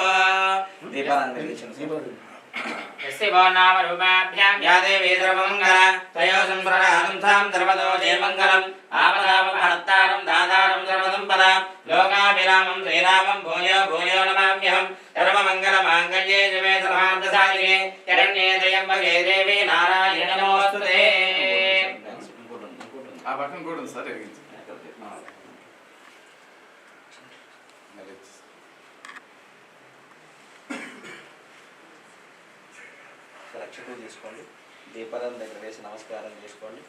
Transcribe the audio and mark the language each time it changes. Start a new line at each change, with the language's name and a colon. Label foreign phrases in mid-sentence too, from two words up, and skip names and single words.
Sanskrit: यस्यैवो नाम रूपाभ्यां या देवी सर्वमङ्गला तयोः सम्प्रदानं तां सर्वतो जयमङ्गलम् आपदापहर्तारं दातारं सर्वसम्पदां लोकाभिरामं श्रीरामं भूयो भूयो नमाम्यहम्। सर्वमङ्गलमाङ्गल्ये शिवे सर्वार्थसाधिके शरण्ये त्र्यम्बके देवी नारायणी नमोऽस्तुते।
Telugu: ఆ బటన్ కూడా ఉంది సార్ ఎరిగించండి. రక్షకులు తీసుకోండి దీపదం దగ్గర వేసి నమస్కారం చేసుకోండి।